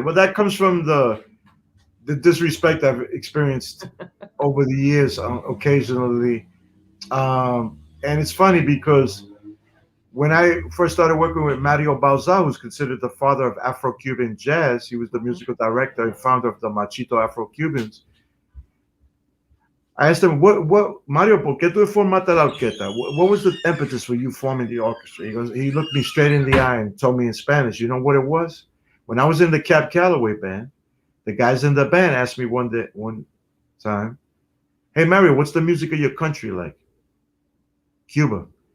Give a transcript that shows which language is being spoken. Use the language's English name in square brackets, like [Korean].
[English] Well, that comes from the disrespect I've experienced over the years occasionally. And it's funny because when I first started working with Mario Bauza, who's considered the father of Afro-Cuban jazz, he was the musical director and founder of the Machito Afro-Cubans. I asked him, what, Mario, [Spanish] ¿por qué tú formaste la orquesta? [English] What was the impetus for you forming the orchestra? He looked me straight in the eye and told me in Spanish, you know what it was? When I was in the Cab Calloway band, the guys in the band asked me one time, hey, Mario, what's the music of your country like? Cuba.